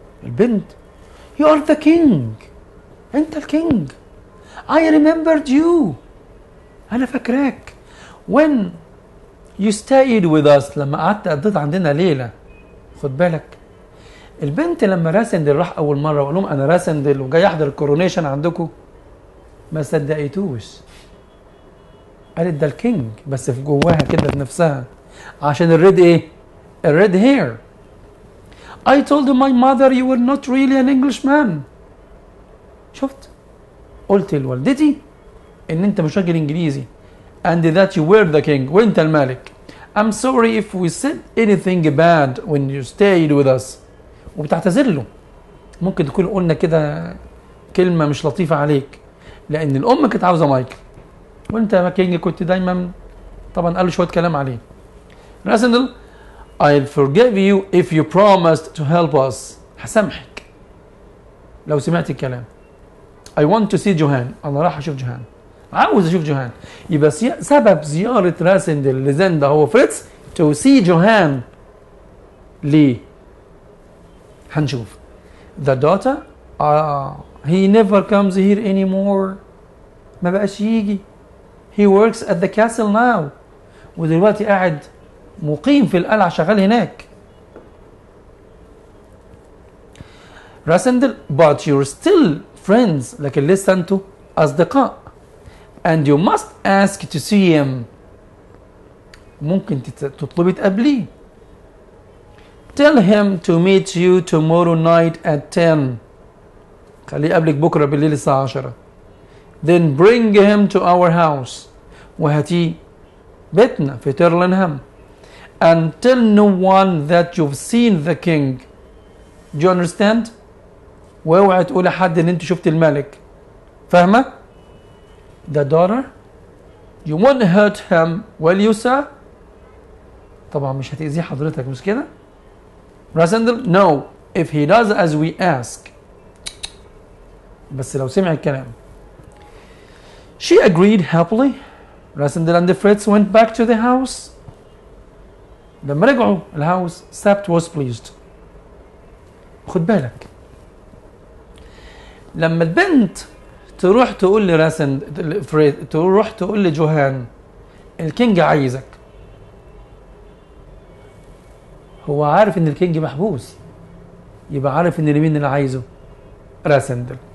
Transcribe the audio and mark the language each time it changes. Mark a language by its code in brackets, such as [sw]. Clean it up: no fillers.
[en] البنت you are the king، [ar] انت الكينج. [en] I remembered you، [ar] انا فاكراك. [en] when you stayed with us، [ar] لما قضيت عندنا ليلة. خد بالك البنت لما راسندل راح اول مرة وقال لهم انا راسندل وجاي احضر الكورونيشن عندكم، ما صدقتوش، قالت ده الكينج، بس في جواها كده في نفسها عشان الريد ايه؟ الريد هير. [en] I told my mother you were not really an Englishman. [ar] شفت؟ قلت لوالدتي ان انت مش راجل انجليزي. [en] and that you were the king، [ar] وانت الملك. [en] I'm sorry if we said anything bad when you stayed with us. [ar] وبتعتذر له، ممكن تكون قلنا كده كلمة مش لطيفة عليك، لان الام كانت عاوزة مايكل وانت يا كينج كنت دايما. طبعا قال له شوية كلام عليه. [en] راسندل I'll forgive you if you promised to help us. [ar] هسامحك لو سمعت الكلام. [en] I want to see [ar] جوهان، انا راح اشوف جوهان، عاوز اشوف جوهان. يبقى سبب زيارة راسندل لزندا هو فريتز [en] to see [ar] جوهان. ليه؟ هنشوف. [en] The daughter he never comes here anymore، [ar] ما بقاش يجي. [en] he works at the castle now، [ar] ودلوقتي قاعد مقيم في القلعة شغال هناك. [en] راسندل but you're still friends، [ar] لكن لسه انتوا أصدقاء. [en] and you must ask to see him، [ar] ممكن تطلبي تقابليه. [en] tell him to meet you tomorrow night at 10، [ar] خليه يقابلك بكرة بالليل الساعة 10. [en] then bring him to our house، [ar] وهاتيه بيتنا في تيرلنهام. [en] and tell no one that you've seen the king. do you understand؟ [ar] واوعي تقول لحد ان انت شفت الملك. فاهمة؟ [en] the daughter you won't hurt him will you sir؟ [ar] طبعا مش هتأذيه حضرتك مش كده؟ [en] راسندل no if he does as we ask، [ar] بس لو سمع الكلام. [en] she agreed happily. راسندل and Fritz went back to the house. [ar] لما رجعوا الهاوس سابت [en] was pleased. [ar] خد بالك لما البنت تروح تقول تروح تقول لجوهان الكينج عايزك، هو عارف ان الكينج محبوس، يبقى عارف ان مين اللي عايزه؟ راسندل.